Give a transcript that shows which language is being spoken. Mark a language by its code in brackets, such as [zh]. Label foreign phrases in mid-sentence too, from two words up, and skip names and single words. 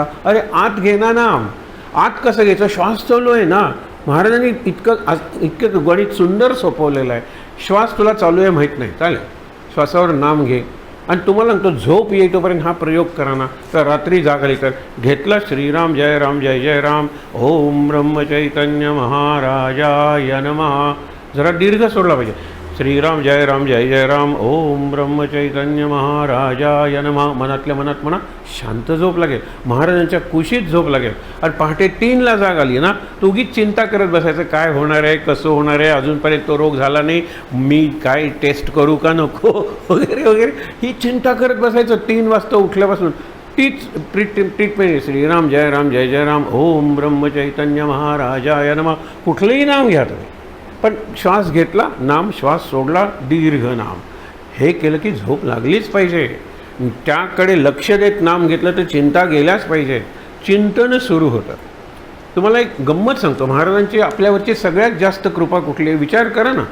[mr] अरे आत घे ना नाम. आत कसं घ्यायचं? श्वास चालू आहे ना. महाराजांनी इतकं गणित सुंदर सोपवलेलं आहे. श्वास तुला चालू आहे माहीत नाही, चालेल, श्वासावर नाम घे. आणि तुम्हाला सांगतो झोप येईतोपर्यंत हा प्रयोग करा ना, तर रात्री जाग आली तर घेतला [sa] श्रीराम जय राम जय जय राम, ओम ब्रह्मचैतन्य महाराजाय नमः. [mr] जरा दीर्घ सोडला पाहिजे. [sa] श्रीराम जय राम जय जय राम, ओम ब्रह्मचैतन्य महाराजाय नमः. [mr] मनातल्या मनात म्हणा, शांत झोप लागेल, महाराजांच्या कुशीत झोप लागेल. आणि पहाटे 3ला जाग आली ना, तू उगीच चिंता करत बसायचं, काय होणार आहे, कसं होणार आहे, अजूनपर्यंत तो रोग झाला नाही, मी काय टेस्ट करू का नको वगैरे वगैरे, ही चिंता करत बसायचं. 3 वाजता उठल्यापासून तीच ट्रीटमेंट. [sa] श्रीराम जय राम जय जय राम, ओम ब्रह्मचैतन्य महाराजाय नमः. [mr] कुठलंही नाम घ्या तुम्ही, पण श्वास घेतला नाम, श्वास सोडला दीर्घ नाम. हे केलं की झोप लागलीच पाहिजे. त्याकडे लक्ष देत नाम घेतलं तर चिंता गेल्याच पाहिजे. चिंतन सुरू होतं. तुम्हाला एक गंमत सांगतो, महाराजांची आपल्यावरची सगळ्यात जास्त कृपा कुठली आहे विचार करा ना.